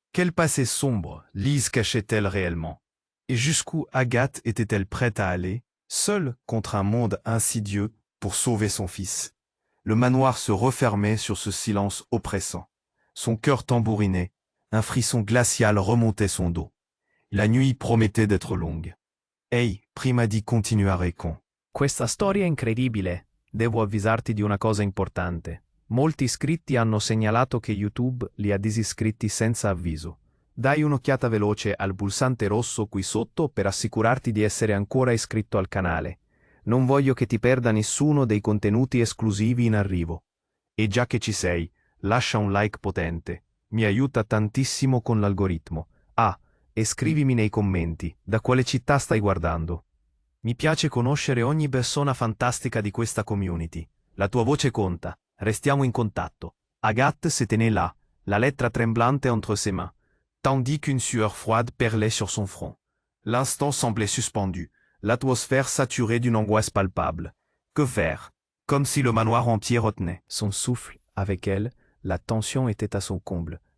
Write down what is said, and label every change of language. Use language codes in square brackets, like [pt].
[fr] Quel passé sombre Lise cachait-elle réellement? Et jusqu'où Agathe était-elle prête à aller, seule contre un monde insidieux pour sauver son fils? Le manoir se refermait sur ce silence oppressant. Son cœur tambourinait, un frisson glacial remontait son dos. La nuit promettait d'être longue. [it] Ehi, prima di continuare con questa storia incredibile, devo avvisarti di una cosa importante. Molti iscritti hanno segnalato che YouTube li ha disiscritti senza avviso. Dai un'occhiata veloce al pulsante rosso qui sotto per assicurarti di essere ancora iscritto al canale. Non voglio che ti perda nessuno dei contenuti esclusivi in arrivo. E già che ci sei, lascia un like potente. Mi aiuta tantissimo con l'algoritmo. Ah, e scrivimi nei commenti da quale città stai guardando. Mi piace conoscere ogni persona fantastica di questa community. La tua voce conta. Restiamo in contatto. [fr] Agathe se tenait là, la lettre tremblante entre ses mains, tandis qu'une sueur froide perlait sur son front. L'instant semblait suspendu, l'atmosphère saturée d'une angoisse palpable. Que faire? Comme si le manoir entier retenait son souffle. Avec elle, la tension était à son comble.